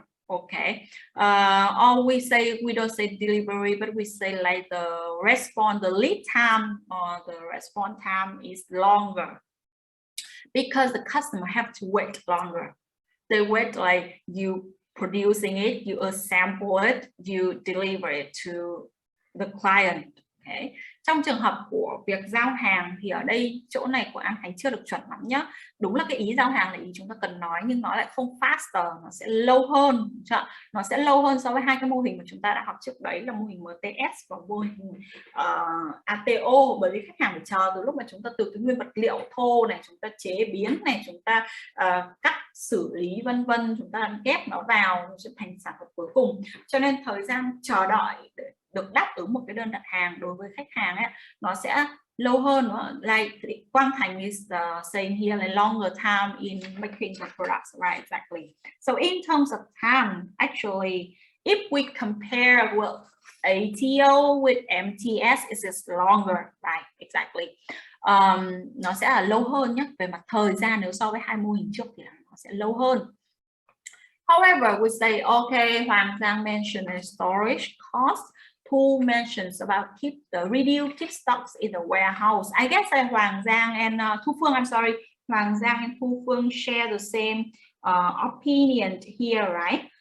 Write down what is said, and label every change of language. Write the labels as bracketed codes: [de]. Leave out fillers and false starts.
[en] Okay, or we don't say delivery, but we say like the lead time or the response time is longer because the customer have to wait longer. They wait like you producing it, you assemble it, you deliver it to the client. Okay. [vi] Trong trường hợp của việc giao hàng thì ở đây chỗ này của anh Khánh chưa được chuẩn lắm nhá. Đúng là cái ý giao hàng là ý chúng ta cần nói, nhưng nó lại không faster, nó sẽ lâu hơn. Nó sẽ lâu hơn so với hai cái mô hình mà chúng ta đã học trước đấy là mô hình MTS và mô hình ATO, bởi vì khách hàng phải chờ từ lúc mà chúng ta từ cái nguyên vật liệu thô này, chúng ta chế biến này, chúng ta cắt xử lý vân vân, chúng ta ghép nó vào nó sẽ thành sản phẩm cuối cùng. Cho nên thời gian chờ đợi để được đáp ứng một cái đơn đặt hàng đối với khách hàng ấy, nó sẽ lâu hơn. [en] Like Quang Thành is saying here, like longer time in making the products, right? Exactly. So in terms of time, actually, if we compare with ATO with MTS, it is longer, right? Exactly. [vi] Nó sẽ là lâu hơn nhé, về mặt thời gian nếu so với hai mô hình trước thì nó sẽ lâu hơn. [en] However, we say, okay, Hoàng Giang mentioned a storage cost. Thu mentions about reduce keep stocks in the warehouse. I guess Hoàng Giang and Thu Phương, I'm sorry, Hoàng Giang and Thu Phương share the same opinion here, right?